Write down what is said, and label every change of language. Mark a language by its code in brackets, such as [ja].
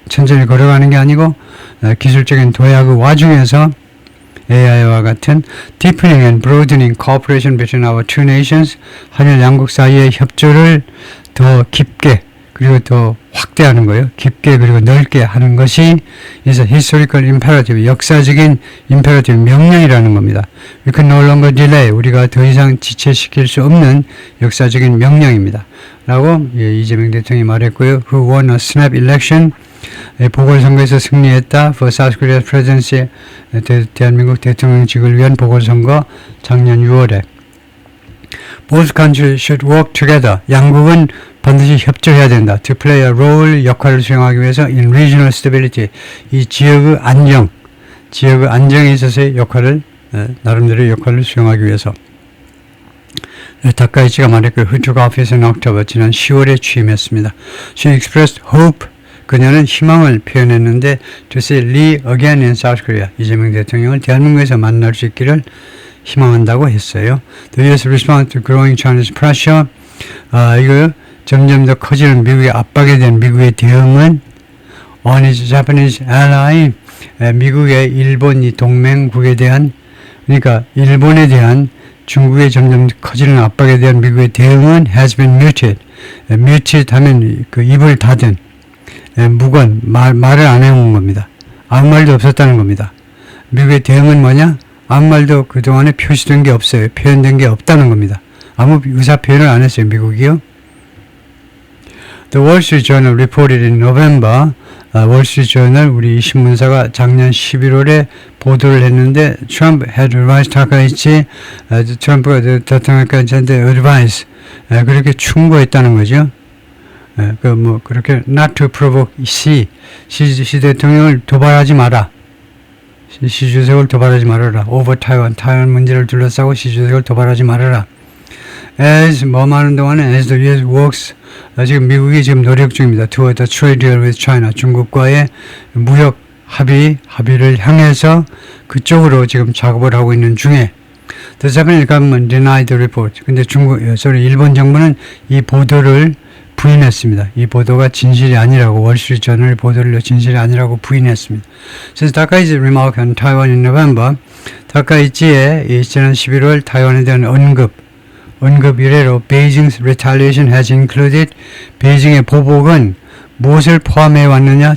[ko] 천천히 걸어가는 게 아니고 기술적인 도약의 와중에서 AI와 같은 [en] deepening and broadening cooperation between our two nations, [ko] 한일 양국 사이의 협조를 더 깊게 그리고 더 확대하는 거예요. 깊게 그리고 넓게 하는 것이 [en] is a historical imperative, [ko] 역사적인 imperative, 명령이라는 겁니다. [en] We can no longer delay, [ko] 우리가 더 이상 지체시킬 수 없는 역사적인 명령입니다. 라고 이재명 대통령이 말했고요. [en] Who won a snap election, [ko] 보궐선거에서 승리했다. [en] For South Korea's presidency, [ko] 대한민국 대통령직을 위한 보궐선거 작년 6월에 [en] Both countries should work together. [ko] 양국은 반드시 협조해야 된다. [en] To play a role, [ko] 역할을 수행하기 위해서 [en] in regional stability. [ko] 이 지역의 안정에 있어서의 역할을, 나름대로 역할을 수행하기 위해서. 다카이치가 말했고, [en] who took office in October, [ko] 지난 10월에 취임했습니다. [en] She expressed hope. [ko] 그녀는 희망을 표현했는데, [en] to see Lee again in South Korea. [ko] 이재명 대통령을 대한민국에서 만날 수 있기를 희망한다고 했어요. [en] The U.S. response to growing Chinese pressure. [ko] 이거 점점 더 커지는 미국의 압박에 대한 미국의 대응은 [en] on its Japanese ally, [ko] 미국의 일본 이 동맹국에 대한, 그러니까 일본에 대한 중국의 점점 커지는 압박에 대한 미국의 대응은 [en] has been muted. [ko] muted 하면 그 입을 닫은, 무건, 말을 안 해온 겁니다. 아무 말도 없었다는 겁니다. 미국의 대응은 뭐냐? 아무 말도 그동안에 표시된 게 없어요. 표현된 게 없다는 겁니다. 아무 의사 표현을 안 했어요. 미국이요. [en] The Wall Street Journal reported in November. Wall Street Journal [ko] 우리 신문사가 작년 11월에 보도를 했는데 [en] Trump had advised Takaichi. [ko] 트럼프가 대통령까지 advice. 그렇게 충고했다는 거죠. 그렇게 [en] not to provoke [ko] 시 대통령을 도발하지 마라. 시 주석을 도발하지 말아라. over 타이완 문제를 둘러싸고 시 주석을 도발하지 말아라. [en] as [ko] 하는 동안에 [en] as the U.S. [ko] works, 지금 미국이 지금 노력 중입니다. [en] toward the trade deal with China, [ko] 중국과의 무역 합의를 향해서 그쪽으로 지금 작업을 하고 있는 중에 [en] the Japanese government denied the report. [ko] 근데 일본 정부는 이 보도를 부인했습니다. 이 보도가 진실이 아니라고, 월스트리트저널 보도를 진실이 아니라고 부인했습니다. 그래서 다카이치 [en] remark on Taiwan in November, [ko] 다카이치의 지난 11월 타이완에 대한 언급 이래로 [en] Beijing's retaliation has included, [ko] 베이징의 보복은 무엇을 포함해 왔느냐?